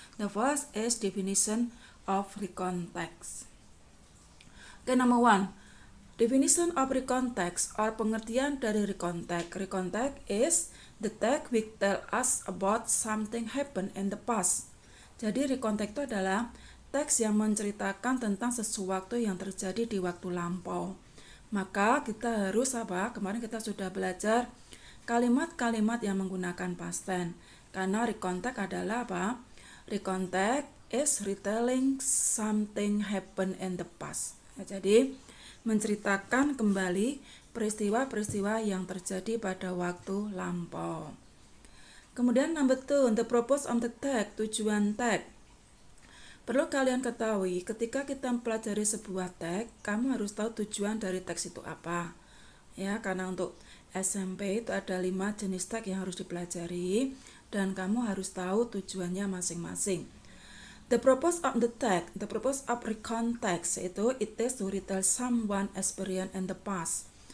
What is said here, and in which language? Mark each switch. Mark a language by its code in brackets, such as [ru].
[en] The first is definition of recontext. Number 1. Definition of recontext or [id] pengertian dari [en] recontext. Recontext is the text which tell us about something happened in the past. [id] Jadi recontext itu adalah teks yang menceritakan tentang sesuatu yang terjadi di waktu lampau. Maka kita harus kemarin kita sudah belajar kalimat-kalimat yang menggunakan past tense. Karena recontext adalah [en] Recontext is retelling something happened in the past. [id] Jadi menceritakan kembali peristiwa-peristiwa yang terjadi pada waktu lampau. Kemudian [en] number 2, the purpose of the text, [id] tujuan teks. Perlu kalian ketahui, ketika kita mempelajari sebuah teks, kamu harus tahu tujuan dari teks itu apa. Ya, karena untuk SMP itu ada 5 jenis teks yang harus dipelajari dan kamu harus tahu tujuannya masing-masing. [en] The purpose of the text, the purpose of recontext [id] itu [en] it is to retell someone experience in the past.